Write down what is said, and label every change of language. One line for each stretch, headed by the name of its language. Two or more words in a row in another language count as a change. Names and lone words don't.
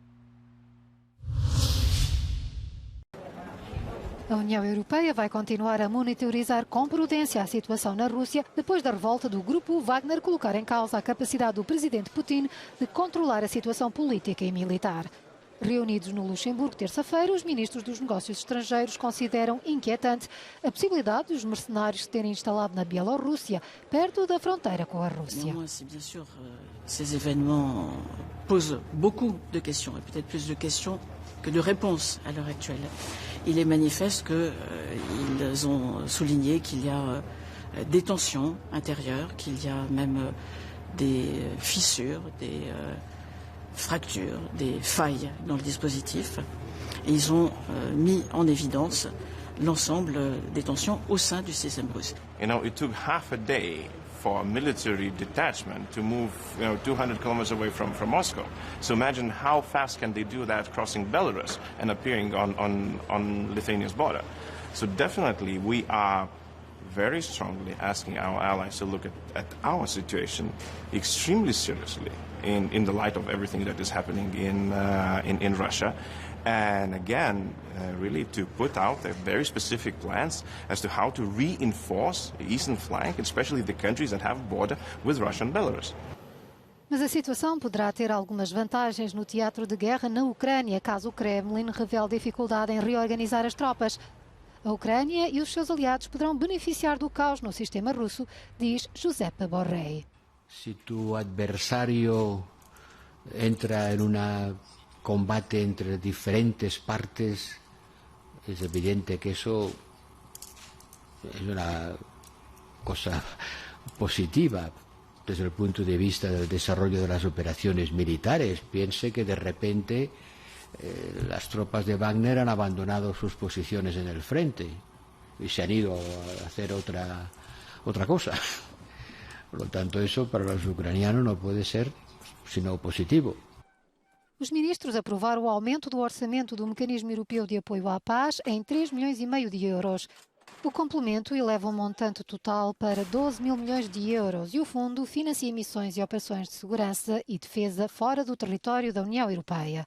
Portuguese: A União Europeia vai continuar a monitorizar com prudência a situação na Rússia depois da revolta do grupo Wagner colocar em causa a capacidade do presidente Putin de controlar a situação política e militar. Reunidos no Luxemburgo terça-feira, os ministros dos negócios estrangeiros consideram inquietante a possibilidade dos mercenários se terem instalado na Bielorrússia, perto da fronteira com a Rússia.
French: Ces événements posent beaucoup de questions, et peut-être plus de questions que de réponses à l'heure actuelle. Il est manifeste qu'ils ont souligné qu'il y a des tensions intérieures, qu'il y a même des fissures, des fractures, des failles dans le dispositif. Et ils ont mis en évidence l'ensemble des tensions au sein du système russe.
English: You know, it took half a day for a military detachment to move 200 kilometers away from Moscow. So imagine how fast can they do that crossing Belarus and appearing on Lithuania's border. So definitely we are very strongly asking our allies to look at our situation extremely seriously in the light of everything that is happening in Russia. And again, really to put out very specific plans as to how to reinforce the eastern flank, especially the countries that have a border with Russia and Belarus.
Portuguese: Mas a situação poderá ter algumas vantagens no teatro de guerra na Ucrânia, caso o Kremlin revele dificuldade em reorganizar as tropas. A Ucrânia e os seus aliados poderão beneficiar do caos no sistema russo, diz Giuseppe Borrell.
Spanish: Si tu adversario entra en un combate entre diferentes partes, es evidente que eso es una cosa positiva desde el punto de vista del desarrollo de las operaciones militares. Piense que de repente las tropas de Wagner han abandonado sus posiciones en el frente y se han ido a hacer otra cosa. Por lo tanto, eso para los ucranianos no puede ser sino positivo.
Portuguese: Os ministros aprovaram o aumento do orçamento do Mecanismo Europeu de Apoio à Paz em 3,5 milhões de euros. O complemento eleva o montante total para 12 mil milhões de euros e o fundo financia missões e operações de segurança e defesa fora do território da União Europeia.